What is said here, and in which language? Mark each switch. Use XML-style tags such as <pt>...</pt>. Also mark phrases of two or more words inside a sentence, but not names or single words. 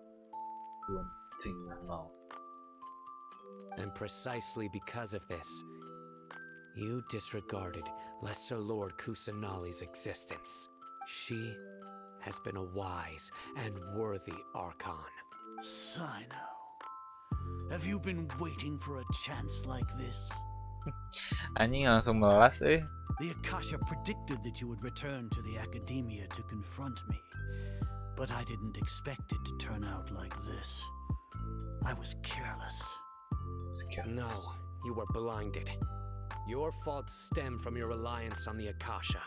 <en>And precisely because of this, you disregarded Lesser Lord Kusanali's existence. She has been a wise and worthy archonn. Sino, have you been waiting for a chance like this?</en> <id>Anjing langsung melas</id> <en>The Akasha predicted that you would return to the academia to confront me, but I didn't expect it to turn out like this. I was careless. No, you were blinded. Your faults stem from your reliance on the Akasha.</en>